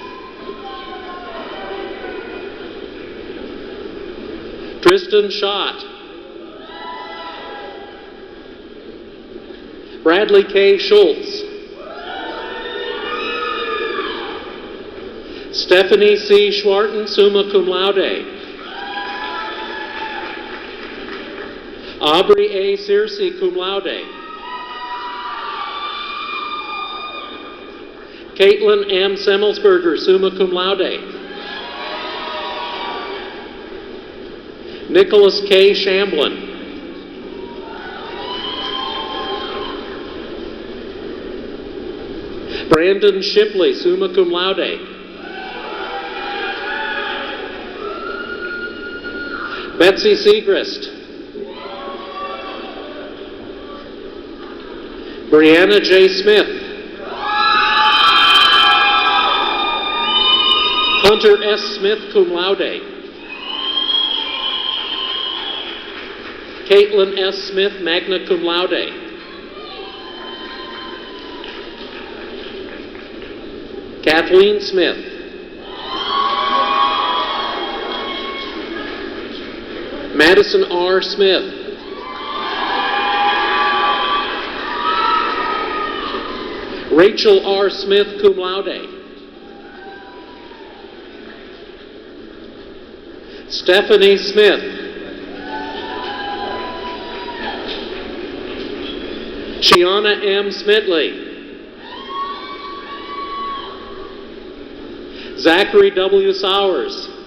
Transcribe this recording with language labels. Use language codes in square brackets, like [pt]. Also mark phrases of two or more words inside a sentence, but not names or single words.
[en] Tristan Schott. Bradley K. Schultz. Stephanie C. Schwarten, [la] summa cum laude. [en] Aubrey A. Searcy, [la] cum laude. [en] Caitlin M. Semmelsberger, [la] summa cum laude. [en] Nicholas K. Shamblin. Brandon Shipley, [la] summa cum laude. [en] Betsy Segrist. Brianna J. Smith. Hunter S. Smith, [la] cum laude. [en] Caitlin S. Smith, [la] magna cum laude. [en] Kathleen Smith. Madison R. Smith. Rachel R. Smith, [la] cum laude. [en] Stephanie Smith. Shiana M. Smitley. Zachary W. Sowers.